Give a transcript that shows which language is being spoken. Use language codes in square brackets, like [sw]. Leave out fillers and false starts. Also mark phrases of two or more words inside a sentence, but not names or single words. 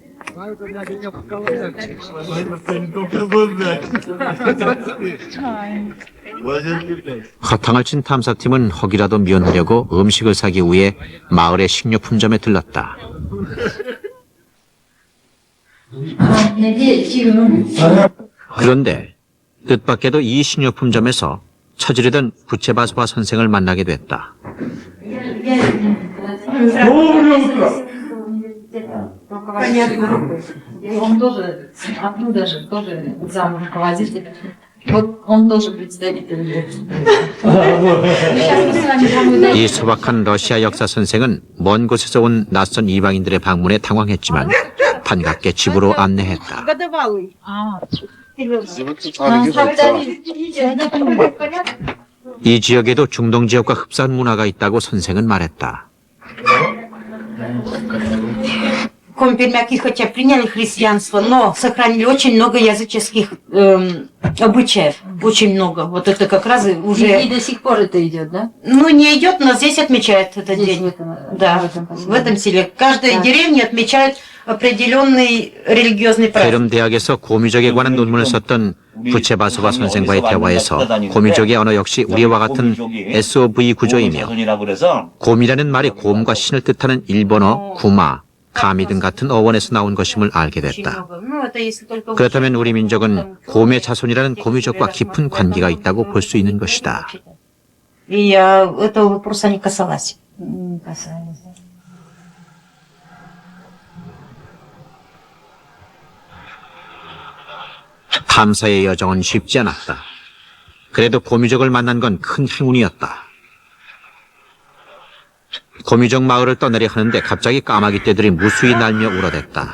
[ko] 허탕을 친 탐사팀은 혹이라도 면하려고 음식을 사기 위해 마을의 식료품점에 들렀다. 그런데 뜻밖에도 이 식료품점에서 처지르던 부체바수바 선생을 만나게 됐다. [ru] Он тоже оттуда же, тоже зам руководителя. Вот он тоже представитель. [ko] 이 소박한 러시아 역사 선생은 먼 곳에서 온 낯선 이방인들의 방문에 당황했지만 반갑게 집으로 안내했다. 이 지역에도 중동 지역과 흡사한 문화가 있다고 선생은 말했다. [ru] Компермяки хотя приняли христианство, но сохранили очень много языческих обычаев. Очень много. Вот это как раз уже... И до сих пор это идет, да? Ну, не идет, но здесь отмечают этот Здесь, день. да, В этом селе. Каждая деревня отмечает определенный религиозный праздник. [ko] 페름 대학에서 고미족에 관한 논문을 썼던 부체바수바 선생과의 대화에서 고미족의 언어 역시 우리와 같은 SOV 구조이며 고미라는 말이 곰과 신을 뜻하는 일본어 구마, 가미 등 같은 어원에서 나온 것임을 알게 됐다. [ru] Ну, это если только... [ko] 그렇다면 우리 민족은 곰의 자손이라는 고미족과 깊은 관계가 있다고 볼 수 있는 것이다. [ru] И я этого вопроса не касалась. Не касалась. [ko] 탐사의 여정은 쉽지 않았다. 그래도 고미족을 만난 건 큰 행운이었다. 고미족 마을을 떠나려 하는데 갑자기 까마귀 떼들이 무수히 날며 울어댔다.